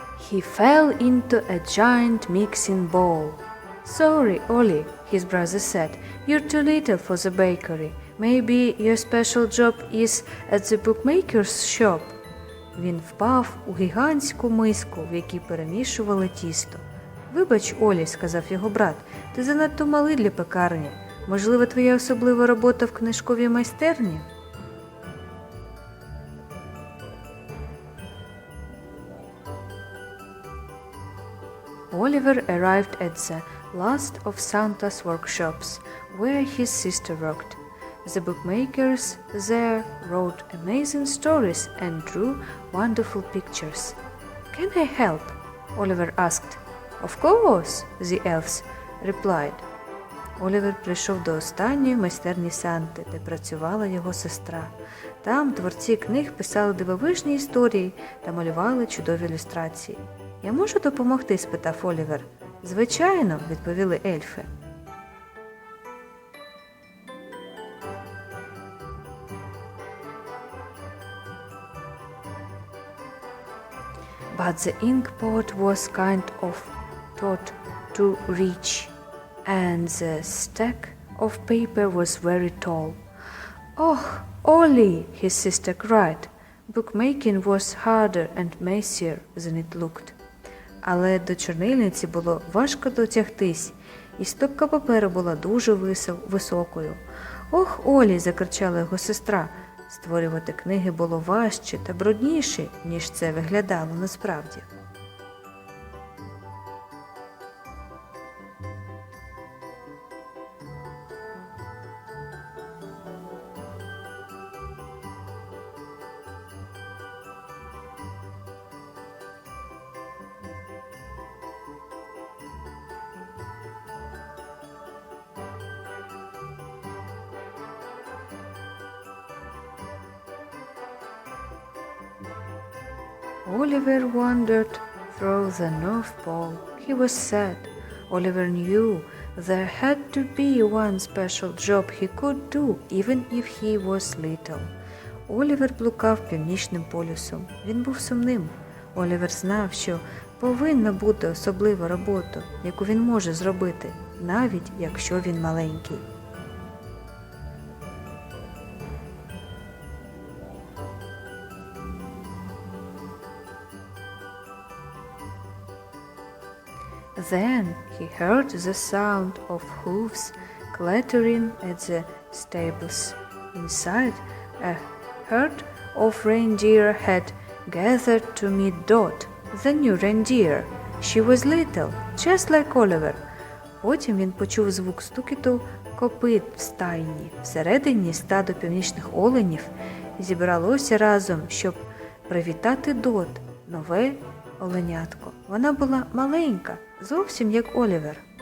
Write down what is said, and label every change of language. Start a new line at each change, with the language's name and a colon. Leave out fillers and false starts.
English: He fell into a giant mixing bowl. Sorry, Ollie, his brother said. You're too little for the bakery. Maybe your special job is at the bookmaker's shop.
Ukrainian: Він впав у гігантську миску, в якій перемішували тісто. Вибач, Олі, сказав його брат, ти занадто малий для пекарні. Можливо, твоя особлива робота в книжковій майстерні?
English: Oliver arrived at the last of Santa's workshops, where his sister worked. The bookmakers there wrote amazing stories and drew wonderful pictures. Can I help? Oliver asked. Of course, the elves replied.
Ukrainian: Олівер прийшов до останньої майстерні Санти, де працювала його сестра. Там творці книг писали дивовижні історії та малювали чудові ілюстрації. «Я можу допомогти?» – спитав Олівер. «Звичайно», – відповіли ельфи.
English: But the ink pot was kind of thought to reach, and the stack of paper was very tall. Oh, Ollie, his sister cried. Bookmaking was harder and messier than it looked.
Ukrainian: Але до чорнильниці було важко дотягтись, і стопка паперу була дуже високою. «Ох, Олі!» – закричала його сестра. Створювати книги було важче та брудніше, ніж це виглядало насправді.
English: Oliver wandered through the North Pole. He was sad. Oliver knew there had to be one special job he could do, even if he was little.
Ukrainian: Олівер блукав Північним полюсом. Він був сумним. Олівер знав, що повинна бути особлива робота, яку він може зробити, навіть якщо він маленький.
English: Then he heard the sound of hooves clattering at the stables. Inside, a herd of reindeer had gathered to meet Dot, the new reindeer. She was little, just like Oliver.
Ukrainian: Потім він почув звук стукіту копит в стайні. Всередині стадо північних оленів зібралося разом, щоб привітати Дот, нове оленятко. Вона була маленька, зовсім як Олівер.